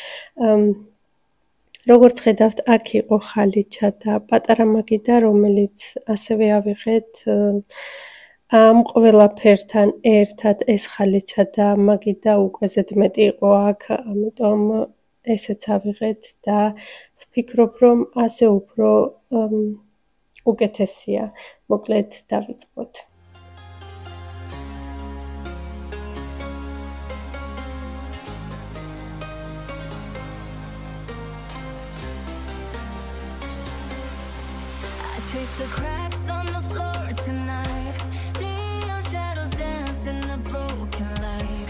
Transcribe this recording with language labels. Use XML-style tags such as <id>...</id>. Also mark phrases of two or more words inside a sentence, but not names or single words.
<ka>როგორც ხედავთ, აქ იყო ხალიჩა და პატარა მაგიდა, რომელიც ასევე ავიღეთ ამ ყველაფერთან ერთად ეს ხალიჩა და მაგიდა უკვე ზედმეტი იყო აქ, ამიტომ ესეც ავიღეთ და ვფიქრობ, რომ ასე უფრო უკეთესია. მოკლედ დავიწყოთ.</ka> <en>Trace the cracks on the floor tonight. Neon shadows dance in the broken light.</en>